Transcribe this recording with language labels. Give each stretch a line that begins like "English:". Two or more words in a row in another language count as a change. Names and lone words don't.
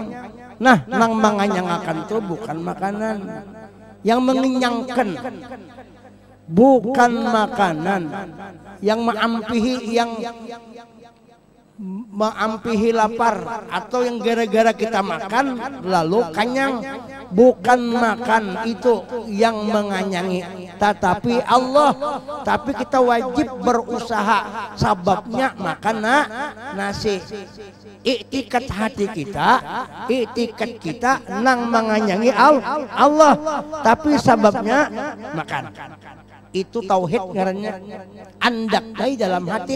Indonesian: Nah nang manganyangakan itu bukan makanan yang mengenyangkan, bukan makanan yang mengampihi lapar atau yang gara-gara kita makan lalu kenyang, bukan makan itu yang menganyangi tetapi Allah. Tapi kita wajib berusaha, sababnya makan nasi. Iktikat hati kita nang menganyangi Allah, tapi sababnya makan.
Banjar: Itu tauhid ngarannya, andak dari dalam hati.